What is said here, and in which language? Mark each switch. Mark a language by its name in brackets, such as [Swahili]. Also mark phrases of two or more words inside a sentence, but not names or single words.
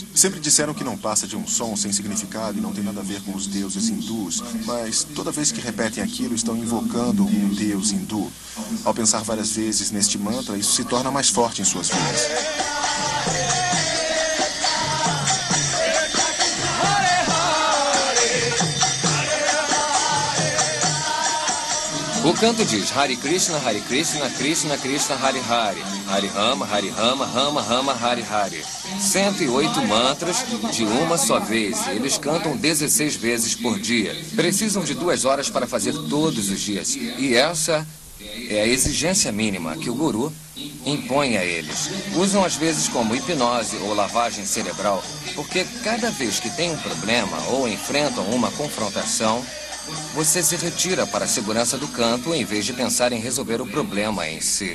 [Portuguese] Sempre disseram que não passa de um som sem significado e não tem nada a ver com os deuses hindus, mas toda vez que repetem aquilo estão invocando um deus hindu. Ao pensar várias vezes neste mantra, isso se torna mais forte em suas vidas. O canto diz Hare Krishna, Krishna Krishna, Hare Hare, Hare Rama, Rama Rama, Hare Hare. 108 mantras de uma só vez. Eles cantam 16 vezes por dia. Precisam de 2 horas para fazer todos os dias. E essa é a exigência mínima que o guru impõe a eles. Usam às vezes como hipnose ou lavagem cerebral, porque cada vez que tem um problema ou enfrentam uma confrontação, você se retira para a segurança do canto em vez de pensar em resolver o problema em si.